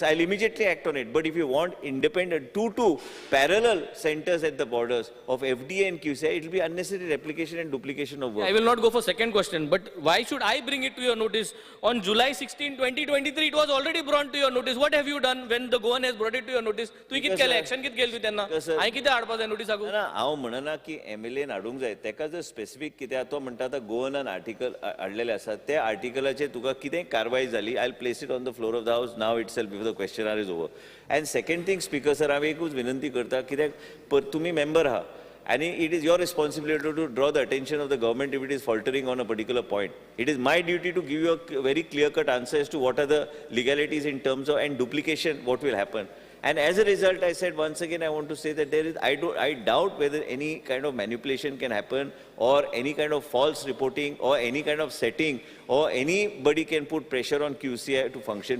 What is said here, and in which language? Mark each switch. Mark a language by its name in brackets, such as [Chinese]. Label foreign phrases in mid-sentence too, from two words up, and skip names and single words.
[English] I'll immediately act on it. But if you want independent, two parallel centers at the borders of FDA and QCI, it will be unnecessary replication and duplication of work. I will not go for second question, but why should I bring it to your notice? On July 16, 2023, it was already brought to your notice. What have you done when the Goan has brought it to your notice? [Konkani] तुम्ही कित केले action कित केली त्यांना? I किती हाडपा जाय notice आगो? ना हांव म्हणना की MLA हाडूंक जाय. तेका जर स्पेसिफिक कितें तो म्हणटा आता गोवनान आर्टिकल हाडलेले आसा त्या आर्टिकलाचेर तुका कितें कारवाई जाली, [English] I'll place it on the floor of the house now itself before the question hour is over. And second thing, Speaker sir, [Konkani] हांव एकूच विनंती करता कित्याक तुम्ही member आहा [English] and it is your responsibility to draw the attention of the government if it is faltering on a particular point. It is my duty to give you a very clear-cut answer as to what are the legalities in terms of and duplication, what will happen. And as a result, I said once again, I want to say that there is, I doubt whether any kind of manipulation can happen or any kind of false reporting or any kind of setting or anybody can put pressure on QCI to function.